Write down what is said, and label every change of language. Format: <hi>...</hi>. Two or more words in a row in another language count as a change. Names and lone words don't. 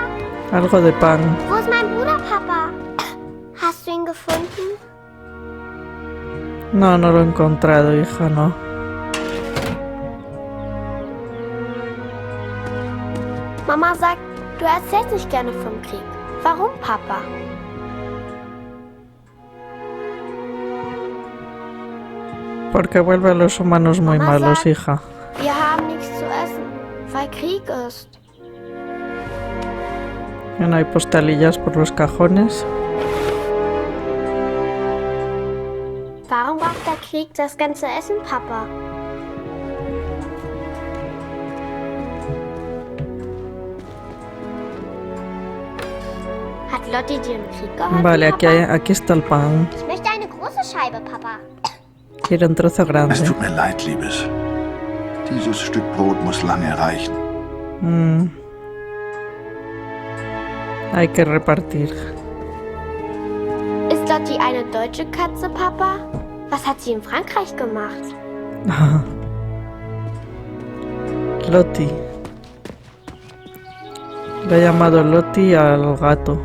<es>Algo de pan.</es> <de>Wo ist mein Bruder, Papa? Hast du ihn gefunden?</de> <es>No, no lo he encontrado, hija, no.</es> <de>Mama sagt, du erzählst nicht gerne vom Krieg. Warum, Papa?</de> <es>Porque vuelve a los humanos muy</es> <de>Mamá</de> <es>malos,</es> <de>sagt,</de> <es>hija.</es> <de>Wir haben nichts zu essen, weil Krieg ist.</de> <es>No hay postalillas por los cajones.</es> <de>Warum braucht der Krieg das ganze Essen, Papa? Hat Lotti dir im Krieg geholfen,</de> <es>Vale,</es> <de>Papa?</de> <es>aquí está el pan.</es> <de>Ich möchte eine große Scheibe, Papa.</de> <es>Quiero un trozo</es> <de>Es</de> <es>grande.</es> <de>tut mir leid, Liebes. Dieses Stück Brot muss lange reichen.</de> <es>Hay que repartir.</es> <de>Ist Lotti eine deutsche Katze, Papa? Was hat sie in Frankreich gemacht?</de> <es>Loti. Le he llamado Loti al gato.</es>